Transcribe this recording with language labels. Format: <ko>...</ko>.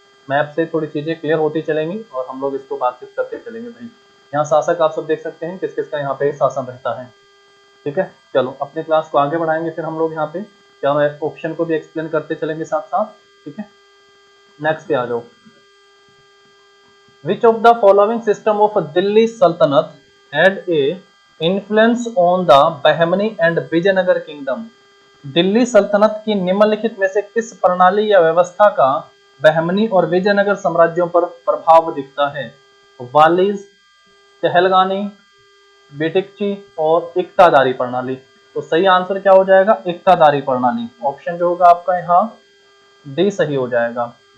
<hi>Map से थोड़ी चीजें क्लियर होती चलेंगी और हम लोग इसको बातचीत करते चलेंगे भाई। यहाँ शासक आप सब देख सकते हैं किस किस का यहाँ पे शासन रहता है। ठीक है, चलो अपने क्लास को आगे बढ़ाएंगे, फिर हम लोग यहाँ पे क्या ऑप्शन को भी एक्सप्लेन करते चलेंगे साथ साथ। ठीक है, नेक्स्ट पे आ जाओ।</hi> <en>Which of the following system of Delhi Sultanate had a influence on the Bahmani and Vijayanagar kingdom?</en> <hi>Delhi सल्तनत की निम्नलिखित में से किस प्रणाली या व्यवस्था का बहमनी और विजयनगर साम्राज्यों पर प्रभाव दिखता है? वालिज, चहलगानी, बेटिकची और इक्तादारी प्रणाली। तो सही आंसर क्या हो जाएगा, इक्तादारी प्रणाली। ऑप्शन जो होगा आपका यहाँ डी सही हो जाएगा।</hi>